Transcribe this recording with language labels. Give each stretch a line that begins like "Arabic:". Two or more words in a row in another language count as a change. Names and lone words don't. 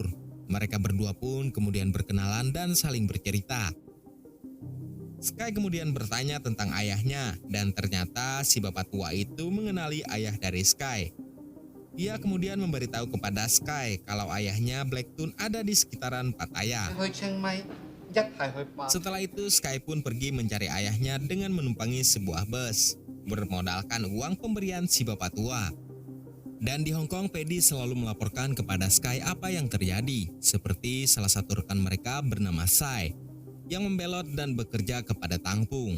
Indonesian: Mereka berdua pun kemudian berkenalan dan saling bercerita. Sky kemudian bertanya tentang ayahnya dan ternyata si bapak tua itu mengenali ayah dari Sky. Ia kemudian memberitahu kepada Sky kalau ayahnya Blacktoon ada di sekitaran Pattaya.
Cantonese: 去清邁，一係去巴。
Indonesian: Setelah itu Sky pun pergi mencari ayahnya dengan menumpangi sebuah bus, bermodalkan uang pemberian si bapak tua. Dan di Hong Kong, Paddy selalu melaporkan kepada Sky apa yang terjadi, seperti salah satu rekan mereka bernama Sai, yang membelot dan bekerja kepada Tangpung.